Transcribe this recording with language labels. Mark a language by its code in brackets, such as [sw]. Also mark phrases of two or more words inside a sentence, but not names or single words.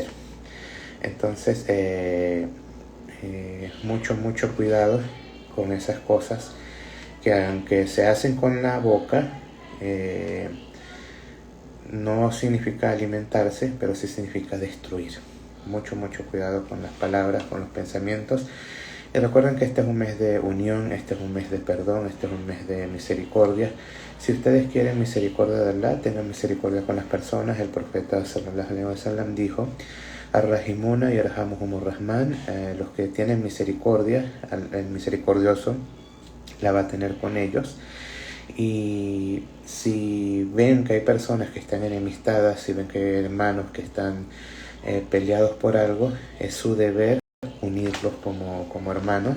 [es] Entonces, mucho cuidado con esas cosas que, aunque se hacen con la boca, no significa alimentarse, pero sí significa destruir. Mucho cuidado con las palabras, con los pensamientos. Y recuerden que este es un mes de unión, este es un mes de perdón, este es un mes de misericordia. Si ustedes quieren misericordia de Allah, tengan misericordia con las personas. El profeta [ar] صلى الله عليه وسلم [es] dijo: [ar] الراحمون يرحمهم الرحمن, [es] los que tienen misericordia, el misericordioso la va a tener con ellos. Y si ven que hay personas que están enemistadas, si ven que hay hermanos que están peleados por algo, es su deber unirlos como hermanos.